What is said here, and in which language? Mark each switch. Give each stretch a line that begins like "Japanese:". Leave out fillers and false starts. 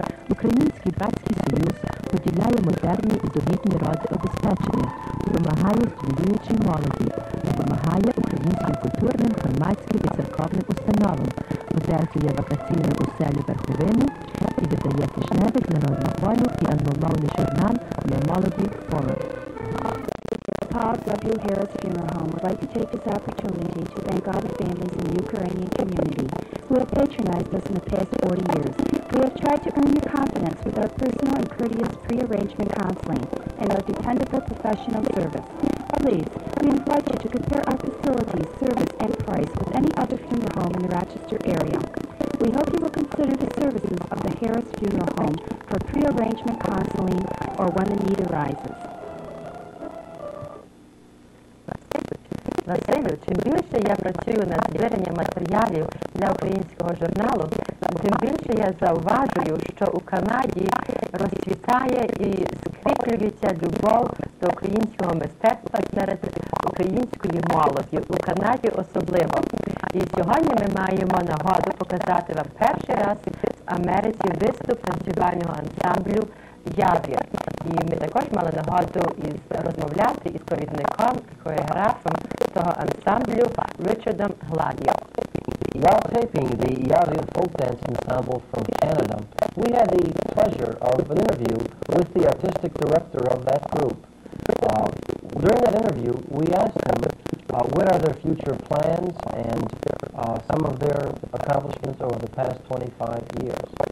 Ukrainian: Український братський союз поділяє модерні і довідні роди обезпечення, допомагає студіюючій молоді, допомагає українським культурним, громадським і церковним установам, одержує вакаційну оселю Верховини і видає тижневик народну волю і англомовний журнал для молоді «Форум».
English: Paul W. Harris Funeral Home would like to take this opportunity to thank all the families in the Ukrainian community who have patronized us in the past 40 years. We have tried to earn your confidence with our personal and courteous pre-arrangement counseling and our dependable professional service. Please, we invite you to compare our facilities, service, and price with any other funeral home in the Rochester area. We hope you will consider the services of the Harris Funeral Home for pre-arrangement counseling or when the need arises.
Ukrainian: Василю, чим більше я працюю над збиранням матеріалів для українського журналу, тим більше я зауважую, що у Канаді розцвітає і скріплюється любов до українського мистецтва серед української молоді, у Канаді особливо. І сьогодні ми маємо нагоду показати вам перший раз в Америці виступ танцювального ансамблю «Явір». І ми також мали нагоду розмовляти із провідником, хореографом того ансамблю Richardом Гладіо.
English: While taping the Yavir Folk Dance Ensemble from Canada, we had the pleasure of an interview with the artistic director of that group. During that interview, we asked him what are their future plans and some of their accomplishments over the past 25 years.